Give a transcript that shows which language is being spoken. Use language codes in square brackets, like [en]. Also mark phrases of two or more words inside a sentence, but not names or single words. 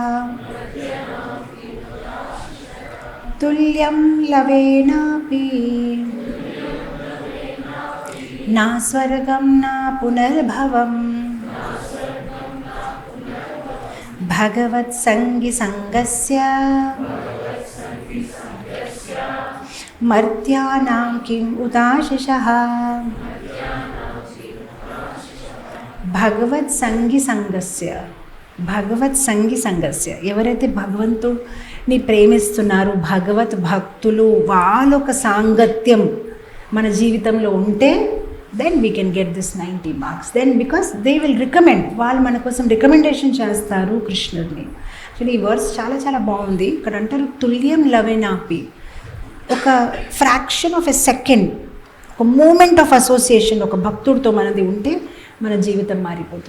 [sa] तुल्यं लवेनापि, न स्वर्गं न पुनर्भवम्, भगवत् सङ्गि सङ्गस्य, मर्त्यानां किम् उताशिषः. భగవత్ సంగి సంగస్య, భగవత్ సంగి సంగస్య. [te] ఎవరైతే భగవంతుని ప్రేమిస్తున్నారో, భగవత్ భక్తులు, వాళ్ళొక సాంగత్యం మన జీవితంలో ఉంటే [en] then we can get this 90 marks. then because they will recommend, [te] వాళ్ళు మన కోసం రికమెండేషన్ చేస్తారు కృష్ణుడిని. యాక్చువల్లీ ఈ వర్స్ చాలా చాలా బాగుంది. ఇక్కడ అంటారు తుల్యం లవేనాపి. ఒక [en] fraction of a second, [te] ఒక [en] moment of association [te] ఒక భక్తుడితో మనది ఉంటే మన జీవితం మారిపోతుంది.